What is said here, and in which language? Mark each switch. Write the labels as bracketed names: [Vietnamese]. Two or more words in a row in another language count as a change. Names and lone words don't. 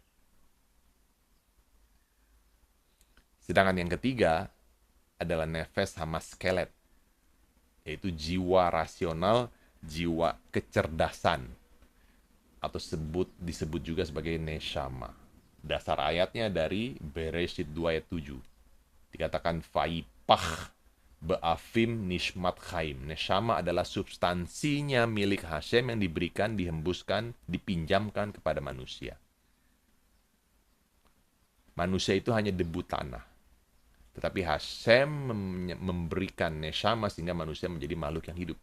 [Indonesian] Sedangkan yang ketiga adalah [Hebrew] נפש המשכלת, [Indonesian] yaitu jiwa rasional, jiwa kecerdasan, atau disebut juga sebagai neshama. Dasar ayatnya dari Bereshit 2 ayat 7. Dikatakan [Hebrew] ויפח באפיו נשמת חיים. [Indonesian] Neshama adalah substansinya milik Hashem yang diberikan, dihembuskan, dipinjamkan kepada manusia. Manusia itu hanya debu tanah. Tetapi Hashem memberikan neshama sehingga manusia menjadi makhluk yang hidup.